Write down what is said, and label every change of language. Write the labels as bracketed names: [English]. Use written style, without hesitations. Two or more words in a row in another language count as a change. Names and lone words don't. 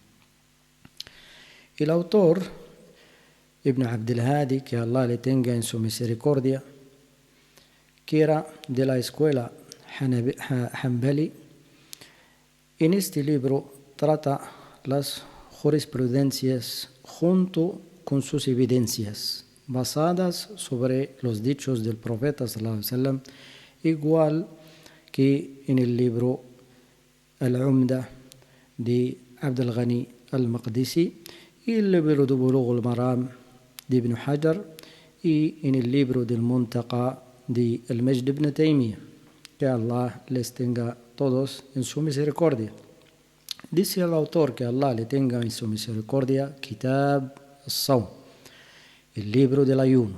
[Spanish] El autor, Ibn Abd al-Hadi, que Allah le tenga en su misericordia, que era de la escuela Hanbali, en este libro trata las jurisprudencias junto con sus evidencias basadas sobre los dichos del profeta [Arabic] صلى الله عليه وسلم, [Spanish] igual que en el libro Al-Umda de Abd al-Ghani al-Maqdisi y el libro de Bulugh al-Maram de Ibn Hajar y en el libro del Muntaqa de Al-Majd ibn Taymiyyah, que Allah les tenga todos en su misericordia. Dice el autor, que Allah le tenga en su misericordia, Kitab al-Sawm, el libro del ayuno.